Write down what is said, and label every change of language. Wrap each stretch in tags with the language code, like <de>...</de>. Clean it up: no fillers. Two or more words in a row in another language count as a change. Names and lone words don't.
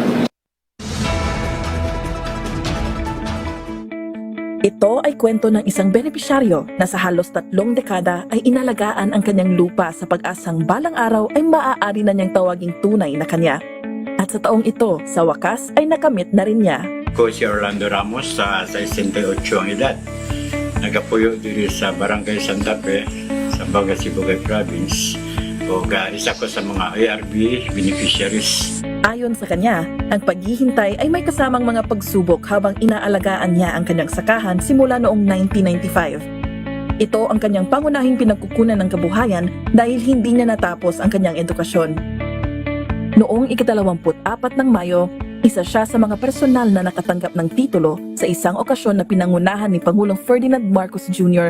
<tl>Ito ay kwento ng isang benepisyaryo na sa halos 3 dekada ay inalagaan ang kanyang lupa sa pag-asang balang araw ay maaari na niyang tawaging tunay na kanya. At sa taong ito, sa wakas ay nakamit na rin niya.</tl> <hil>Ako si Orlando Ramos sa 68 ang edad. Nagapuyo diri sa Barangay Santa Fe, sa Baga, Sibugay Province. O isa ko sa mga</hil> <en>ARB beneficiaries.</en> <tl>Ayon sa kanya, ang paghihintay ay may kasamang mga pagsubok habang inaalagaan niya ang kanyang sakahan simula noong 1995. Ito ang kanyang pangunahing pinagkukunan ng kabuhayan dahil hindi niya natapos ang kanyang edukasyon. Noong ika-24 ng Mayo, isa siya sa mga personal na nakatanggap ng titulo sa isang okasyon na pinangunahan ni Pangulong Ferdinand Marcos Jr.</tl>